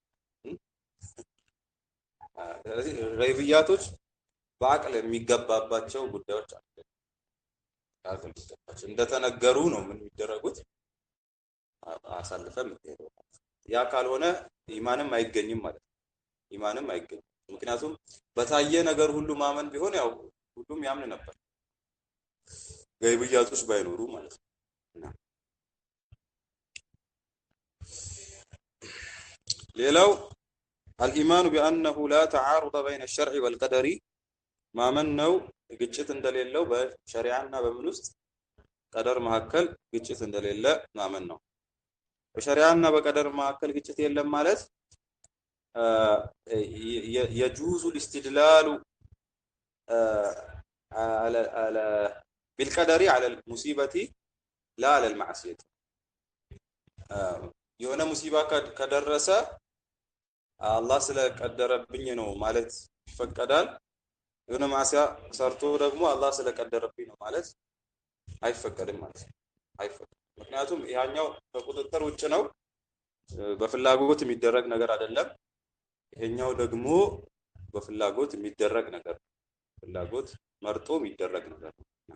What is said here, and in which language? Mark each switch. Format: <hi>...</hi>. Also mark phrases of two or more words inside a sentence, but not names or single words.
<am>ስለዚህ ገይብያቶች በአቅል የሚገባባቸው ጉዳዮች አሉ። አቅል የሚገባቸው እንደተነገሩ ነው ምን የሚደረጉት አሳልፈን የምትሄደው። ያ ካልሆነ ኢማንም አይገኝም ማለት ነው። ኢማንም አይገኝም። ምክንያቱም በታየ ነገር ሁሉ ማመን ቢሆን ያው ሁሉም ያምን ነበር ገይብያቶች ባይኖሩ ማለት ነው። ሌላው</am> <ar>الإيمان بأنه لا تعارض بين الشرع والقدر</ar> <am>ማመን ነው ግጭት እንደሌለው በሸሪዓና በምን ውስጥ ቀደር መካከል ግጭት እንደሌለ ማመን ነው። በሸሪዓና በቀደር መካከል ግጭት የለም ማለት</am> <ar>يجوز الاستدلال على بالقدر على المصيبة لا على المعصية</ar> <am>የሆነ ሙሲባ ከደረሰ አላህ ስለቀደረብኝ ነው ማለት ይፈቀዳል። የሆነ ማሲያ ሰርቶ ደግሞ አላህ ስለቀደረብኝ ነው ማለት አይፈቀድም ማለት ነው። አይፈቀድም። ምክንያቱም ያኛው በቁጥጥር ውጭ ነው፣ በፍላጎት የሚደረግ ነገር አይደለም። ይሄኛው ደግሞ በፍላጎት የሚደረግ ነገር ነው። ፍላጎት መርጦ የሚደረግ ነገር ነው።</am>